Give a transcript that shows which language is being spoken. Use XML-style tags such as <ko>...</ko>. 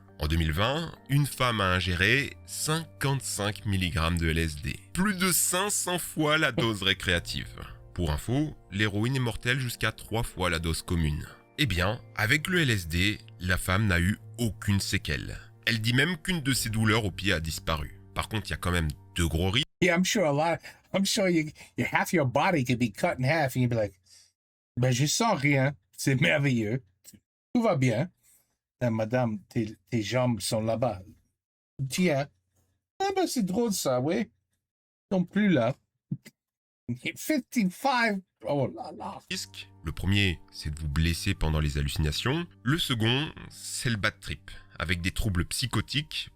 <fr>En 2020, une femme a ingéré 55 mg de LSD, plus de 500 fois la dose récréative. Pour info, l'héroïne est mortelle jusqu'à 3 fois la dose commune. Eh bien, avec le LSD, la femme n'a eu aucune séquelle. Elle dit même qu'une de ses douleurs au pied a disparu. Par contre, il y a quand même deux gros risques.</fr> <en>Yeah, I'm sure half your body could be cut in half and you'd be like,</en> <fr>ben, je sens rien. C'est merveilleux. Tout va bien. Madame, tes jambes sont là-bas. Tiens. Ah ben, c'est drôle ça, oui. Ils sont plus là. 55. Oh là là. Le premier, c'est de vous blesser pendant les hallucinations. Le second, c'est le bad trip, avec des troubles psychotiques.</fr>